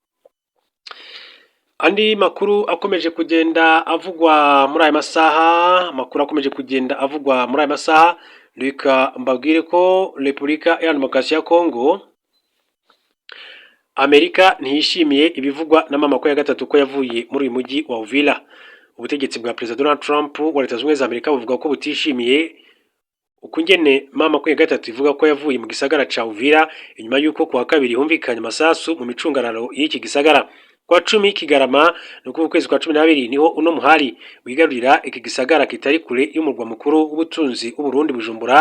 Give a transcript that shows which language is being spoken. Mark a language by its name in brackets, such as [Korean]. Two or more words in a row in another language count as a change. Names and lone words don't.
[Kinyarwanda] Andi makuru akomeje kugenda avugwa muri aya masaha, reka mbabwire ko Repubulika ya Demokarasi ya Kongo Amerika ntiyishimiye ibivugwa na M23 ko yavuye muri uyu mujyi wa Uvira. [Rundi] Ubutegetsi bwa Perezida Donald Trump wa Leta Zunze Ubumwe za Amerika buvuga ko butishimiye ukungene M23 ivuga ko yavuye mu gisagara ca Uvira inyuma y'uko kuwa kabiri humvikanye amasasu mu micungararo y'iki gisagara. Kwa 10 Kigarama no ku kwezi kwa 12 niho uno muhari wigarurira iki gisagara kitari kure y'umurwa mukuru w'ubutunzi w'u Burundi Bujumbura.